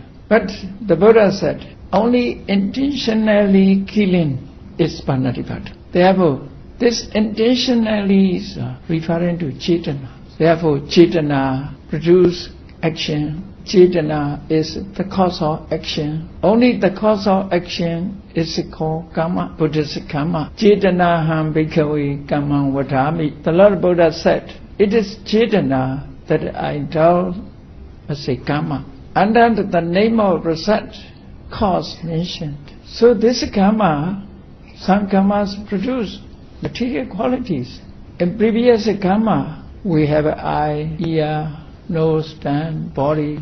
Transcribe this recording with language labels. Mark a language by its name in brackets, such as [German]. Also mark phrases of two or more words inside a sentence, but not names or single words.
[English] But the Buddha said, only intentionally killing is panaribata. Therefore, this intentionally is referring to cetana. Therefore, cetana produce action. Cetana is the cause of action. Only the cause of action is called karma, Buddhist karma. [Pali] Cetanaham bhikkhave kammam vadami. [English] The Lord Buddha said, it is cetana that I tell as a karma. Under the name of result, cause mentioned. So this karma, some karmas produce material qualities. In previous karma, we have eye, ear, nose, tongue, body.